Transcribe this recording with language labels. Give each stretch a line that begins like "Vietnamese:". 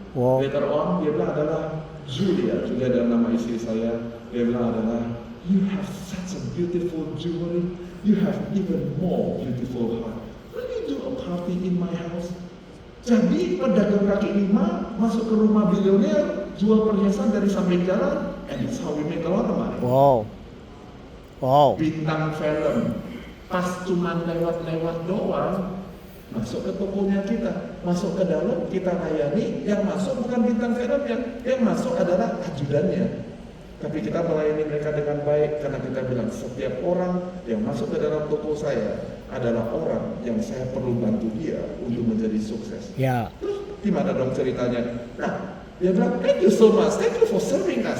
English: Later on
Indonesian: dia bilang adalah Julia adalah nama istri saya. Dia bilang adalah,
English: you have such a beautiful jewelry, you have even more beautiful heart. Will you do a party in my house?
Indonesian: Jadi pedagang kaki 5 masuk ke rumah bilioner, jual perhiasan dari samping jalan,
English: and it's how we make a lot of money.
Indonesian: Bintang film, pas cuman lewat-lewat doang, masuk ke tokonya kita, masuk ke dalam, kita layani, yang masuk bukan bintang filmnya, yang masuk adalah ajudannya. Tapi kita melayani mereka dengan baik karena kita bilang setiap orang yang masuk ke dalam toko saya adalah orang yang saya perlu bantu dia untuk menjadi sukses. Ya. Terus gimana dong ceritanya? Nah, dia bilang,
English: thank you so much, thank you for serving us.